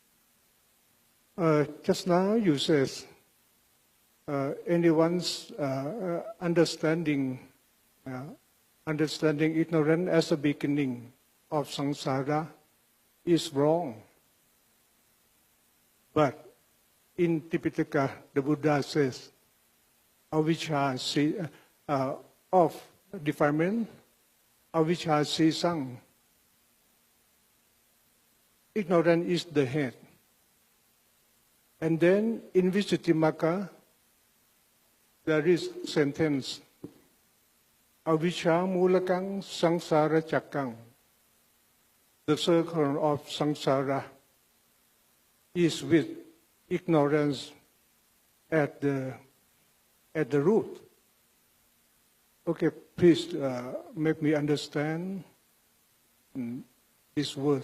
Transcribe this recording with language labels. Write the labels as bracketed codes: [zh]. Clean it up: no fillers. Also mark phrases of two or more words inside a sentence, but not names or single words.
[en] Just now you said anyone's understanding ignorance as a beginning of samsara is wrong. But in Tipitaka, the Buddha says, avijja of defilement, [pi] avijja sisang. [en] Ignorance is the head. And then in Visuddhimagga, there is sentence, [pi] avijja mulakang samsara chakkang. [en] The circle of samsara is with ignorance at the root. Okay, please make me understand this word.